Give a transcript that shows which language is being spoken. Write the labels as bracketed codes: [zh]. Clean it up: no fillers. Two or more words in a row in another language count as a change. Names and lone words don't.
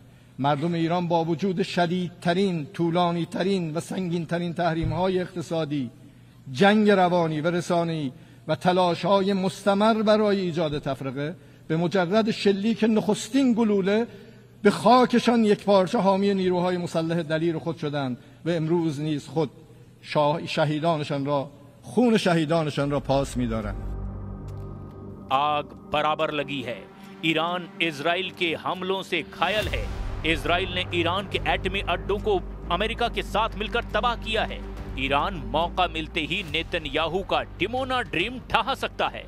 [fa] مردم ایران با وجود شدیدترین، طولانیترین و سنگینترین تحریم‌های اقتصادی، جنگ روانی و رسانه‌ای و تلاش‌های مستمر برای ایجاد تفرقه، به مجرد شلیک نخستین گلوله به خاکشان یکپارچه حامی نیروهای مسلح دلیر خود شدند و امروز نیز خود شهیدانشان را، خون شهیدانشان را پاس می‌دارند. [hi] आग बराबर लगी है। ईरान इजराइल के हमलों से घायल है। इजराइल ने ईरान के एटमी अड्डों को अमेरिका के साथ मिलकर तबाह किया है। ईरान मौका मिलते ही नेतन्याहू का डिमोना ड्रीम ढहा सकता है।